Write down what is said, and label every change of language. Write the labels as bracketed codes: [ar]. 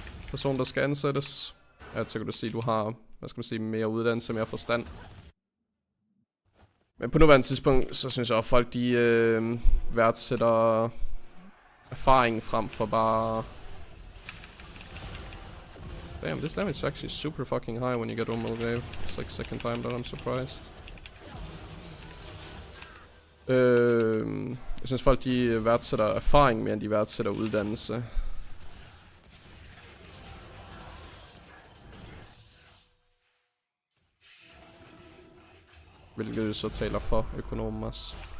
[da] Person, der skal ansættes. At så kan du sige, at du har, hvad skal man sige, mere uddannelse, mere forstand. Men på nuværende tidspunkt, så synes jeg også, at folk de værdsætter erfaring frem for bare... [en] Damn, this damage is actually super fucking high when you get Umilgrave. It's like second time that I'm surprised. [da] Jeg synes folk de værdsætter erfaring mere end de værdsætter uddannelse. Hvilket så taler for økonomen også.